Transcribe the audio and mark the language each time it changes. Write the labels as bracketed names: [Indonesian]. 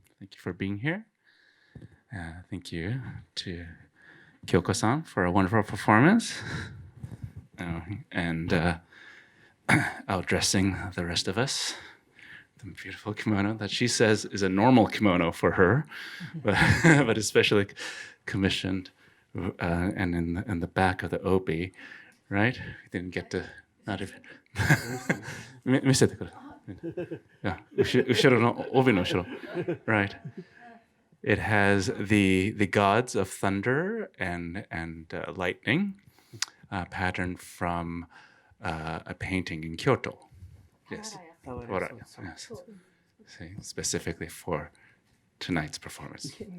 [English] Thank you for being here. Thank you to Kyoko-san for a wonderful performance and outdressing the rest of us. The beautiful kimono that she says is a normal kimono for her, but especially commissioned and in the back of the obi, right? We didn't get to, not even. [Japanese] 見せてくれ。 [English] Yeah, [Japanese] 後ろの帯の後ろ. [English] Right. It has the gods of thunder and lightning, patterned from a painting in Kyoto. Yes. Yes. See, specifically for tonight's performance.